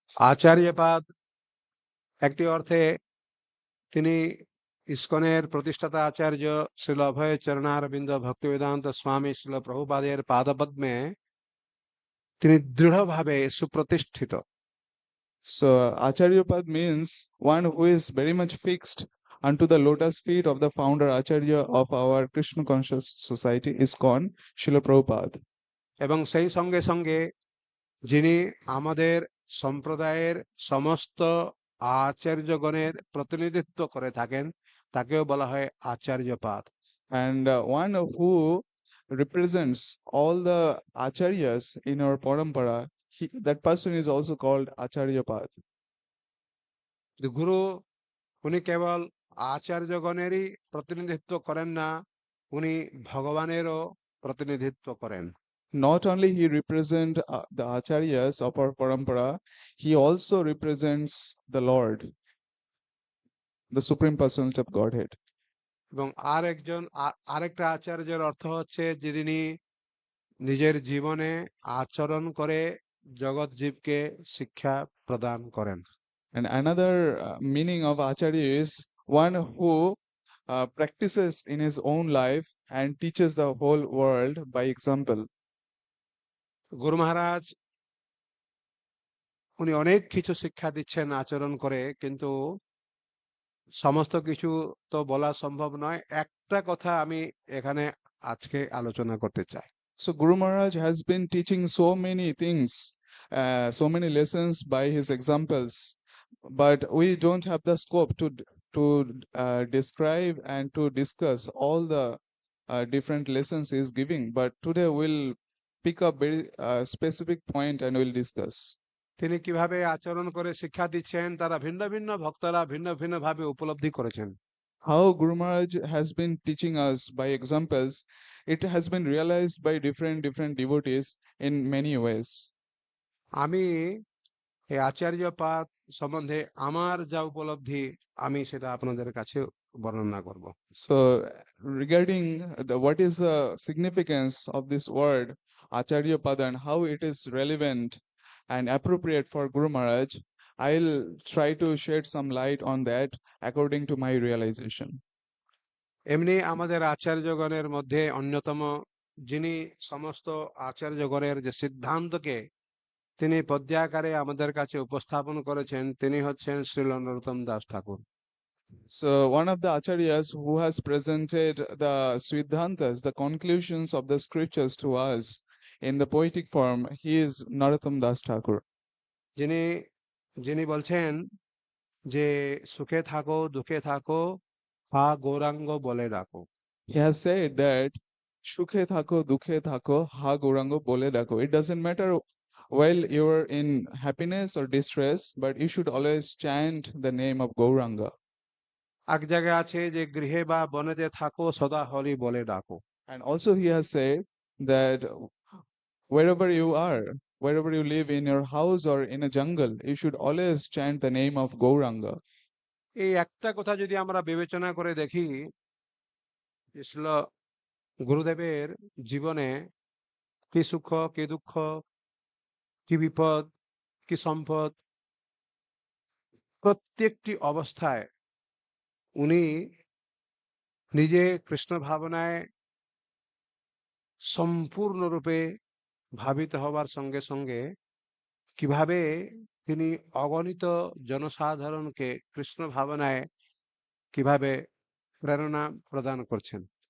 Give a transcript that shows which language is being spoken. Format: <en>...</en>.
<bn>আচার্যপাদ একটি অর্থে তিনি ইসকনের প্রতিষ্ঠাতা আচার্য শ্রীল অভয় চরণারবিন্দ ভক্তিবেদান্ত স্বামী শ্রীল প্রভুপাদের পাদপদ্মে তিনি দৃঢ়ভাবে সুপ্রতিষ্ঠিত।</bn> <en>So acharya pad means one who is very much fixed unto the lotus feet of the founder acharya of our Krishna conscious society, Iskcon, Srila Prabhupada.</en> <bn>এবং সেই সঙ্গে সঙ্গে যিনি আমাদের সম্প্রদায়ের সমস্ত আচার্যগণের প্রতিনিধিত্ব করে থাকেন তাকেও বলা হয় আচার্যপাদ।</bn> <en>And one who represents all the acharyas in our parampara, that person is also called acharya pad.</en> <bn>গুরু উনি কেবল আচার্যগণেরই প্রতিনিধিত্ব করেন না, উনি ভগবানেরও প্রতিনিধিত্ব করেন।</bn> <en>Not only he represent the acharyas of our parampara, he also represents the Lord, the supreme personality of Godhead.</en> <bn>এবং আরেকটা আচার্যের অর্থ হচ্ছে যিনি নিজের জীবনে আচরণ করে জগৎ জীবকে শিক্ষা প্রদান করেন।</bn> <en>And another meaning of acharya is one who practices in his own life and teaches the whole world by example.</en> <bn>গুরু মহারাজ উনি অনেক কিছু শিক্ষা দিচ্ছেন আচরণ করে, কিন্তু সমস্ত কিছু তো বলা সম্ভব নয়। একটা কথা আমি এখানে আজকে আলোচনা করতে চাই।</bn> <en>So Guru Maharaj has been teaching so many things, so many lessons by his examples, but we don't have the scope to describe and to discuss all the different lessons he is giving. But today we'll pick up very specific point and we'll discuss.</en> <bn>তিনি কিভাবে আচরণ করে শিক্ষা দিচ্ছেন তারা ভিন্ন ভিন্ন ভক্তরা ভিন্ন ভিন্ন ভাবে উপলব্ধি করেছেন।</bn> <en>How Guru Maharaj has been teaching us by examples, it has been realized by different devotees in many ways.</en> <bn>আমি এই আচার্যপাদ সম্বন্ধে আমার যা উপলব্ধি আমি সেটা আপনাদের কাছে বর্ণনা করব।</bn> <en>So regarding what is the significance of this word Acharya Pada and how it is relevant and appropriate for Guru Maharaj, I'll try to shed some light on that according to my realization.</en> <bn>এমনি আমাদের আচার্যগণের মধ্যে অন্যতম যিনি সমস্ত আচার্যগণের যে সিদ্ধান্তকে তিনি পদ্যাকারে আমাদের কাছে উপস্থাপন করেছেন তিনি হচ্ছেন শ্রীল নরোত্তম দাস ঠাকুর।</bn> <en>So one of the acharyas who has presented the Siddhantas, the conclusions of the scriptures to us in the poetic form, he is Narottam Das Thakur.</en> <bn>যিনি যিনি বলছেন যে সুখে থাকো দুঃখে থাকো হা গৌরাঙ্গ বলে ডাকো।</bn> <en>He has said that</en> <bn>Shukhe Thako, Dukhe Thako, Ha Gaurango Bole Dako.</bn> <en>It doesn't matter while you're in happiness or distress, but you should always chant the name of Gauranga.</en> <bn>এক জায়গায় আছে যে গৃহে বা বনেতে থাকো সদা হরি বলে ডাকো।</bn> <en>And also he has said that wherever you are, wherever you live in your house or in a jungle, you should always chant the name of Gauranga.</en> <bn>এই একটা কথা যদি আমরা বিবেচনা করে দেখি, শ্রীল গুরুদেবের জীবনে কি সুখ কি দুঃখ কি বিপদ কি সম্পদ প্রত্যেকটি অবস্থায় উনি নিজে কৃষ্ণ ভাবনায় সম্পূর্ণরূপে ভাবিত হবার সঙ্গে সঙ্গে কিভাবে তিনি অগণিত জনসাধারণকে কৃষ্ণ ভাবনায় কিভাবে প্রেরণা প্রদান করছেন।</bn>